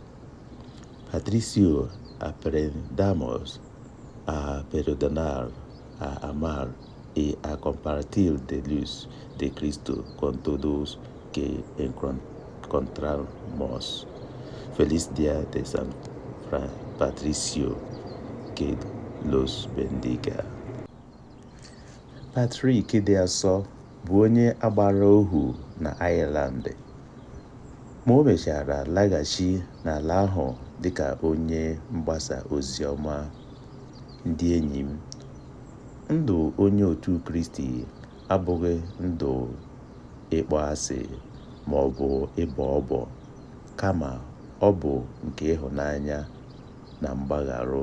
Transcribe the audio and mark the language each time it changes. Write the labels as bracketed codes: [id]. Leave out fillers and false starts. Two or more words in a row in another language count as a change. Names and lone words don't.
[es] Patricio, aprendamos a perdonar, a amar y a compartir de luz de Cristo con todos que encontramos. Feliz día de San Patricio. Que los bendiga. [ig] Patrick dị Asọ bụ onye agbara ohu na Ireland, ma o mechara laghachi n'ala ahụ dịka onye mgbasa ozi ọma. Ndị enyi m, ndụ onye otu Kristi abụghị ndụ ịkpọ asị ma ọ bụ ịbọ ọbọ, kama ọ bụ nke ịhụnanya na mgbagharụ.